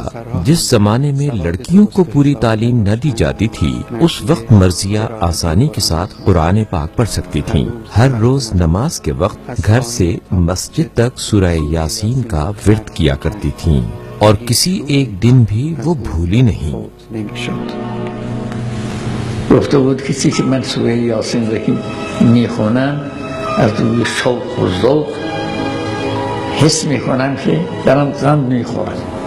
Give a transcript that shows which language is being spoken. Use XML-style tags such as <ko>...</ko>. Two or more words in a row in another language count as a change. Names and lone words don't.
<ur>جس زمانے میں لڑکیوں کو پوری تعلیم نہ دی جاتی تھی، اس وقت مرضیہ آسانی کے ساتھ قرآن پاک پڑھ سکتی تھیں۔ ہر روز نماز کے وقت گھر سے مسجد تک سورہ یاسین کا ورد کیا کرتی تھیں اور کسی ایک دن بھی وہ بھولی نہیں۔</ur> <fa>گفته بود کسی که من سوره یاسین را که میخونم از روی شوق و ذوق حس میکنم که دارم قند میخورم.</fa>